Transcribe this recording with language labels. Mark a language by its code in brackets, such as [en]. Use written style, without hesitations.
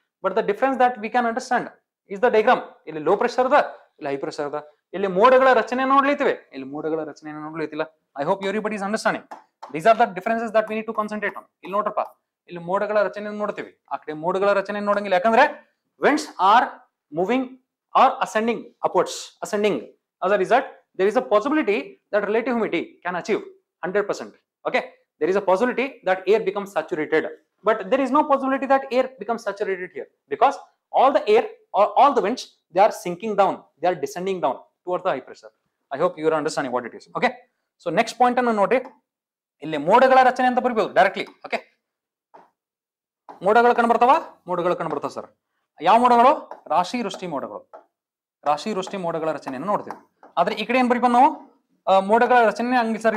[en] But the difference that we can understand is the diagram. [kn] ಇಲ್ಲಿ low pressure ಅದ, [en] ಇಲ್ಲಿ high pressure ಅದ. [kn] ಇಲ್ಲಿ ಮೋಡಗಳ ರಚನೆ ನೋಡ್ಲಿತಿವೆ, ಇಲ್ಲಿ ಮೋಡಗಳ ರಚನೆ ನೋಡ್ಲಿತಿಲ್ಲ. [en] I hope everybody is understanding. These are the differences that we need to concentrate on. [kn] ಇಲ್ಲಿ ನೋಡ್ರಪ್ಪ, ಇಲ್ಲಿ ಮೋಡಗಳ ರಚನೆ ನೋಡ್ತೀವಿ, ಆ ಕಡೆ ಮೋಡಗಳ ರಚನೆ ನೋಡಂಗಿಲ್ಲ. [en] ಯಾಕಂದ್ರೆ winds are moving or ascending upwards, ascending. As a result, there is a possibility that relative humidity can achieve 100%. Okay, there is a possibility that air becomes saturated, but there is no possibility that air becomes saturated here, because all the air or all the winds, they are sinking down, they are descending down towards the high pressure. I hope you are understanding what it is. Okay, so next point [kn] ಅನ್ನು ನೋಡಿ, ಇಲ್ಲಿ ಮೋಡಗಳ ರಚನೆ ಅಂತ ಬರಬಹುದು directly. Okay, ಮೋಡಗಳು ಕಂಡುಬರ್ತಾವ, ಮೋಡಗಳು ಕಂಡುಬರ್ತಾವ ಸರ್. ಯಾವ ಮೋಡಗಳು? ರಾಶಿ ವೃಷ್ಟಿ ಮೋಡಗಳು. ರಾಶಿ ವೃಷ್ಟಿ ಮೋಡಗಳ ರಚನೆಯನ್ನು ನೋಡ್ತೀವಿ. ಆದ್ರೆ ಈ ಕಡೆ ಏನ್ ಬರೀ ನಾವು ಮೋಡಗಳ ರಚನೆ ಹಂಗಿಲ್ಲ ಸರ್.